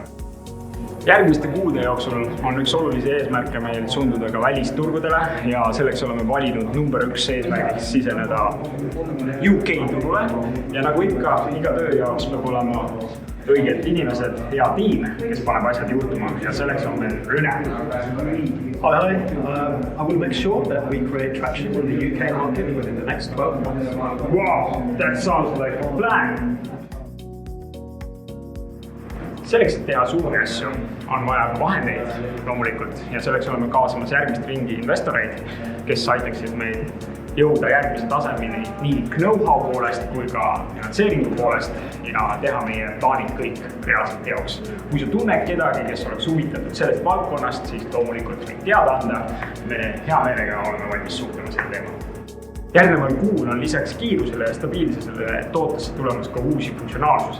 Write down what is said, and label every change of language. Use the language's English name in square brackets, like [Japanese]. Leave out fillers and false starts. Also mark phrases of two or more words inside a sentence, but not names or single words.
[Estonian] Järgmiste kuude jooksul on üks olulisi eesmärke meil suunduda ka välisturgudele ja selleks oleme valinud number 1 eesmärgiks siseneda UK turule ja nagu ikka, iga töö jaoks peab olema õiged inimesed, hea tiim, kes paneb asjad juhtuma ja selleks on meil Rüne. [English] Hi, I will make sure that we create traction in the UK market within the next 12 months. Wow, that sounds like a plan! [Estonian] Selleks, et teha suuri asju, on vaja ka vahendeid loomulikult ja selleks oleme kaasamas järgmist ringi investoreid, kes aitaksid meil jõuda järgmise tasemini nii know-how poolest kui ka finantseeringu poolest ja teha meie plaanid kõik reaalselt teoks. Kui sa tunned kedagi, kes oleks huvitatud sellest valdkonnast, siis loomulikult võid teada anda. Me hea meelega oleme valmis suhtlema selle teema. Järgneval kuul on lisaks kiirusele ja stabiilsusele tootesse tulemas ka uusi funktsionaalsusi.